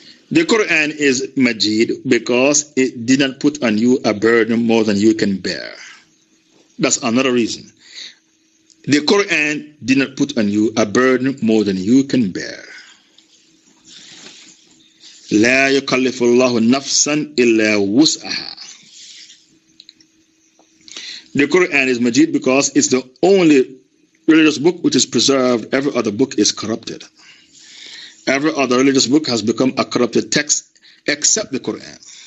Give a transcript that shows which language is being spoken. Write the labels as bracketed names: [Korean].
[English] The Quran is Majid because it did not put on you a burden more than you can bear. That's another reason. The Quran did not put on you a burden more than you can bear. [Arabic] لا يكلف الله نفسا إلا وسعها. [English] The Quran is Majid because it's the only religious book which is preserved. Every other book is corrupted. Every other religious book has become a corrupted text except the Quran.